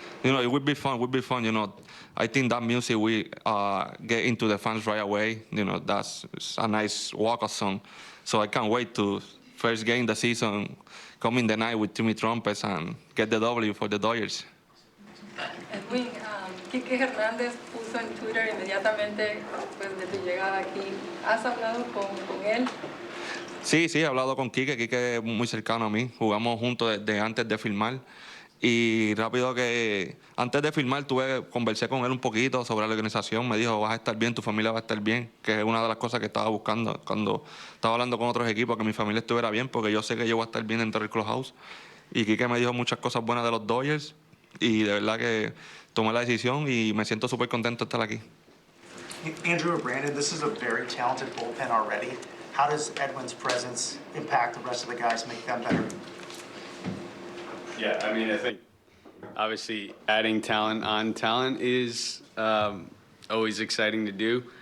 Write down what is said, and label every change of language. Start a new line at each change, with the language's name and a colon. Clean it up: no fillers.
English: It would be fun. I think that music we get into the fans right away. That's a nice walk-up song. So I can't wait to first game the season, come in the night with Timmy trumpets and get the W for the Dodgers.
Spanish: Edwin, Quique Hernández puso en Twitter inmediatamente después de tu llegada aquí. ¿Has hablado con él? Sí, he hablado con Quique. Quique es muy cercano a mí. Jugamos juntos desde antes de filmar. Y rápido que antes de filmar conversé con él un poquito sobre la organización. Me dijo, vas a estar bien, tu familia va a estar bien, que es una de las cosas que estaba buscando cuando estaba hablando con otros equipos, que mi familia estuviera bien, porque yo sé que yo voy a estar bien dentro del Clubhouse. Y Quique me dijo muchas cosas buenas de los Dodgers y de verdad que tomé la decisión y me siento súper contento de estar aquí.
English: Andrew or Brandon, this is a very talented bullpen already. How does Edwin's presence impact the rest of the guys, make them better? Yeah, I mean, I think obviously adding talent on talent is always exciting to do.